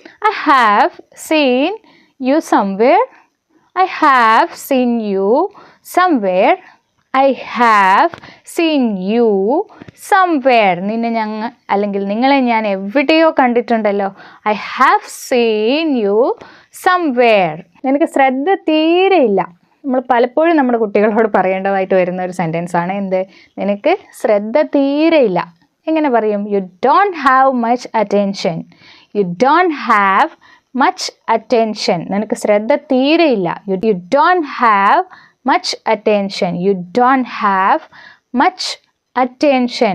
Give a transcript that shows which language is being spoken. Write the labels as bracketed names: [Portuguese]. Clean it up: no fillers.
[English] I have seen you somewhere. I have seen you somewhere. I have seen you somewhere. [Malayalam] നിങ്ങളെ ഞാൻ എവിടെയോ കണ്ടിട്ടുണ്ടല്ലോ. [English] I have seen you somewhere. [Malayalam] നിനക്ക് ശ്രദ്ധ തീരെയില്ല. നമ്മൾ പലപ്പോഴും നമ്മുടെ കുട്ടികളോട് പറയേണ്ടതായിട്ട് വരുന്ന ഒരു സെൻറ്റൻസ് ആണ് എന്ത്? നിനക്ക് ശ്രദ്ധ തീരെയില്ല. എങ്ങനെ പറയും? [English] You don't have much attention. You don't have much attention. [Malayalam] നിനക്ക് ശ്രദ്ധ തീരെയില്ല. [English] You don't have much attention. You don't have much attention.